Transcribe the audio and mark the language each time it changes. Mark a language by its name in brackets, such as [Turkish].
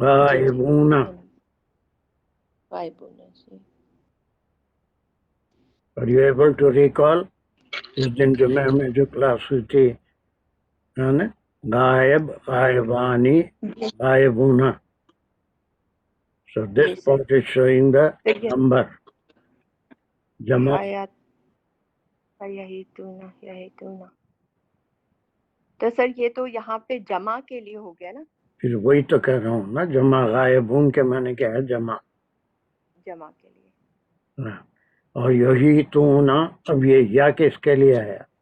[Urdu] غائبونا. غائبون، جی [English] Are you able to recall [Urdu] اس دن جمعہ میں جو کلاس ہوئی تھی؟ ہے نا، غائب، غائبانی، غائبونا. [English] So this [Urdu] جی sir. [English] part is showing the number. [Urdu] جمع. حیات یہی تونا، تو سر یہ تو یہاں پہ جمع کے لیے ہو گیا نا، پھر وہی تو کہہ رہا ہوں نا، جمع. غائبون کے معنی کیا ہے؟ جمع. جمع کے لیے. ہاں. اور یہی تو نا، اب یہ یا کس کے لیے ہے؟